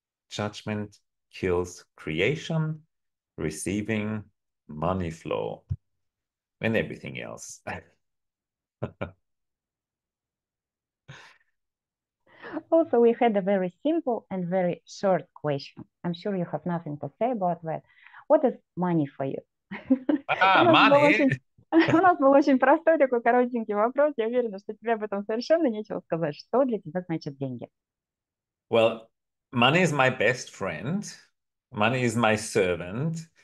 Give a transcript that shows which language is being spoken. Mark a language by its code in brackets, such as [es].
[en] Judgment kills creation, receiving, money flow, and everything else. Also, we had a very simple and very short question. I'm sure you have nothing to say about that. What is money for you? [ru] У нас был [en] Money. [ru] очень, у нас был очень простой такой коротенький вопрос. Я уверена, что тебе об этом совершенно нечего сказать. Что для тебя значит деньги? [en] Well, money is my best friend. Money is my servant.